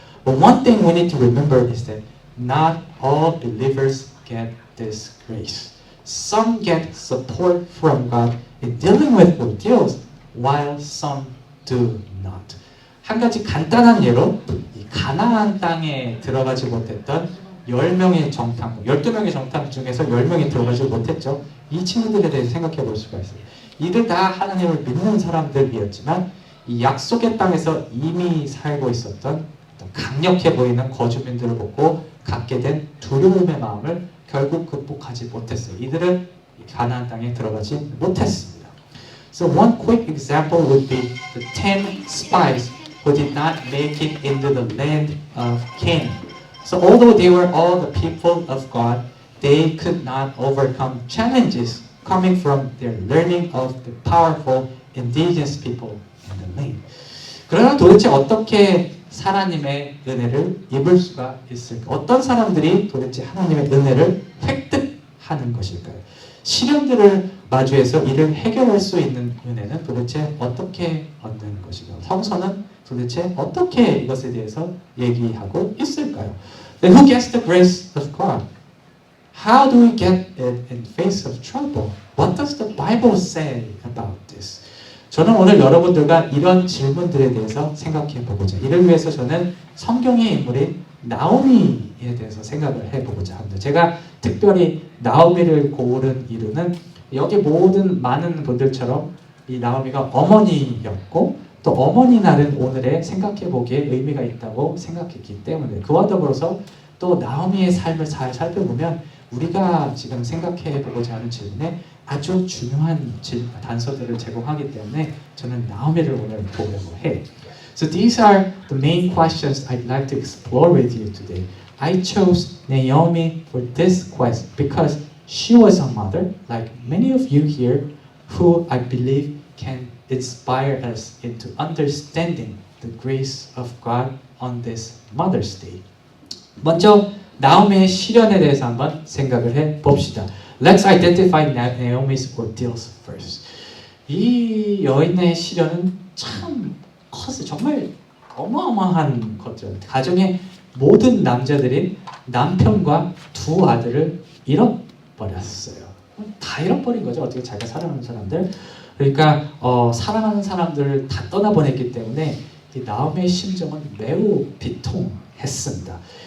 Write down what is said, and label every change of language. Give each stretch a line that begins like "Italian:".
English: But one thing we need to remember is that not all believers get this grace. Some get support from God in dealing with ordeals, while some do not.
Korean: 한 가지 간단한 예로 이 가나안 땅에 들어가지 못했던 10명의 정탐꾼, 12명의 정탐꾼 중에서 10명이 들어가지 못했죠. 이 친구들에 대해서 생각해 볼 수가 있어요. 이들 다 하나님을 믿는 사람들이었지만 이 약속의 땅에서 이미 살고 있었던 강력해 보이는 거주민들을 보고 갖게 된 두려움의 마음을 결국 극복하지 못했어요. 이들은 가나안 땅에 들어가지 못했습니다.
English: So one quick example would be the 10 spies who did not make it into the land of Canaan. So although they were all the people of God, they could not overcome challenges coming from their learning of the powerful indigenous people in the land.
Korean: 그러나 도대체 어떻게 하나님의 은혜를 입을 수가 있을까? 어떤 사람들이 도대체 하나님의 은혜를 획득하는 것일까요? 시련들을 마주해서 이를 해결할 수 있는 은혜는 도대체 어떻게 얻는 것일까요? 성서는 도대체 어떻게 이것에 대해서 얘기하고 있을까요?
English: Then who gets the grace of God? How do we get it in face of trouble? What does the Bible say about this?
Korean: 저는 오늘 여러분들과 이런 질문들에 대해서 생각해 보고자, 이를 위해서 저는 성경의 인물인 나오미에 대해서 생각을 해보고자 합니다. 제가 특별히 나오미를 고른 이유는 여기 모든 많은 분들처럼 이 나오미가 어머니였고 또 어머니 날은 오늘에 생각해 보기에 의미가 있다고 생각했기 때문에 그와 더불어서 또 나오미의 삶을 잘 살펴보면 우리가 지금 생각해 보고자 하는 질문에 아주 중요한 단서들을 제공하기 때문에 저는 나오미를 오늘 보려고 해요.
English: So these are the main questions I'd like to explore with you today. I chose Naomi for this quest because she was a mother, like many of you here, who I believe can inspire us into understanding the grace of God on this Mother's Day.
Korean: 먼저 나오미의 시련에 대해서 한번 생각을 해 봅시다.
English: Let's identify Naomi's ordeals first.
Korean: 이 여인의 시련은 참 컸어요. 정말 어마어마한 거죠. 가정의 모든 남자들이 남편과 두 아들을 잃어버렸어요. 다 잃어버린 거죠. 어떻게 자기가 사랑하는 사람들. 그러니까 사랑하는 사람들을 다 떠나보냈기 때문에 이 나오미의 심정은 매우 비통했습니다.